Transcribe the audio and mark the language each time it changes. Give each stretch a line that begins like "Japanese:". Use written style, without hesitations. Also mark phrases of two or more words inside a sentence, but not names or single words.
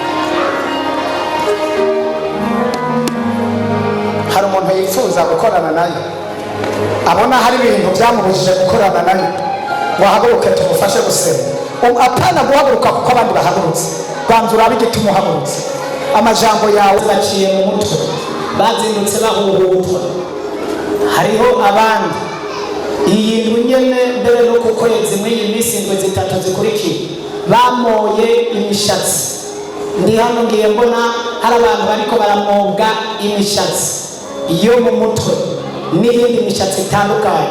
Rundi: Hari umuntu yifuza gukorana nayo, abona hari ibintu byamubujije gukorana nayo, wahaguruke tumufashe gusenga. Apana guhaguruka kuko abandi bahagurutse, kwanzura abigituma uhagurutse. Amajambo yawe baciye mu mutwe, bazindutse bahuhutwa. Hariho abandi iyi nyene mbere no kukwezi mw'iyi minsi ngo 3 zikurikiye bamoye imishatsi. Ndi hano ngiye mbona hari abantu bariko baramobwa imishatsi iyo mu mutwe n'iyindi mishatsi itandukanye.